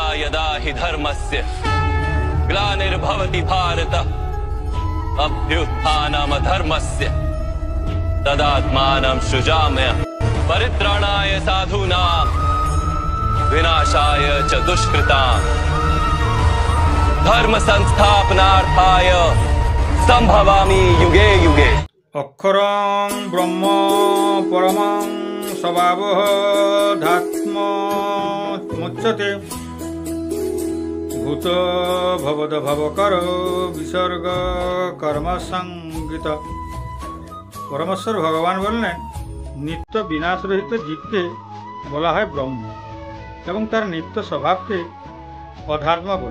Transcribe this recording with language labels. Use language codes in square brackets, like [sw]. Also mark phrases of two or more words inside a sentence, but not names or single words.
[sa] यदा हि धर्मस्य ग्लानिर्भवति भारत अभ्युत्थानमधर्मस्य तदात्मानं सृजाम्यहम् परित्राणाय साधूनां विनाशाय च दुष्कृतां धर्म संस्थापनार्थाय संभवामि युगे युगे। অক্ষরং ব্রহ্ম পরমং স্বভাবঃ ধাত্মোচ্যতে ভূত ভবদ ভবকর বিসর্গ কর্মসঙ্গিত। [bn] পরমেশ্বর ভগবান বললেন, নিত্য বিনাশরহিত জীবকে বলা হয় ব্রহ্ম এবং তার নিত্য স্বভাবকে অধ্যাত্ম বলে।